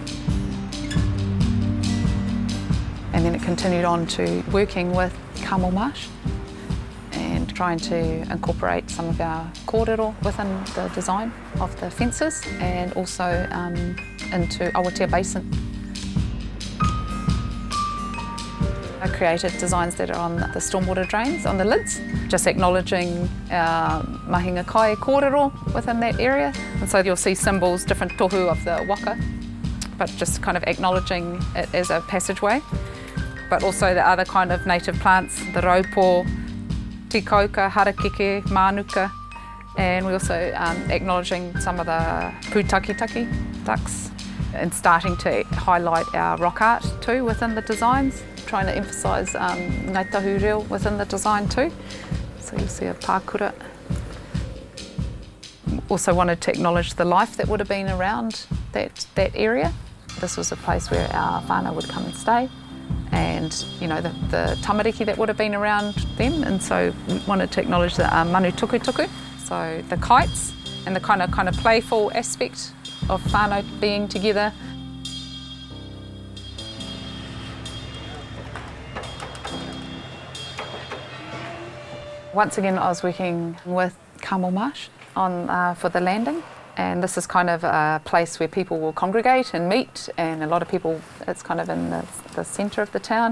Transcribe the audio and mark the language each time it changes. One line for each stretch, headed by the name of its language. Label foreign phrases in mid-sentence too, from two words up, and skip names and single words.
English: And then it continued on to working with Carmel Marsh and trying to incorporate some of our kōrero within the design of the fences, and also into Awatea Basin. I created designs that are on the stormwater drains, on the lids, just acknowledging our
Māori: mahinga kai kōrero
English: within that area. And so you'll see symbols, different tohu of the waka, but just kind of acknowledging it as a passageway. But also the other kind of native plants, the
Māori: raupo, tikauka, harakeke, manuka,
English: and we also acknowledging some of the pūtakitaki ducks, and starting to highlight our rock art too within the designs, trying to emphasise Ngāi Tahu reo within the design too. So you'll see a pākura. Also wanted to acknowledge the life that would have been around that area. This was a place where our whānau would come and stay, and you know, the tamariki that would have been around them, and so we wanted to acknowledge the
Māori: manu tuku,
English: so the kites and the kind of playful aspect of whānau being together. Once again, I was working with Carmel Marsh for the landing, and this is kind of a place where people will congregate and meet, and a lot of people, it's kind of in the centre of the town.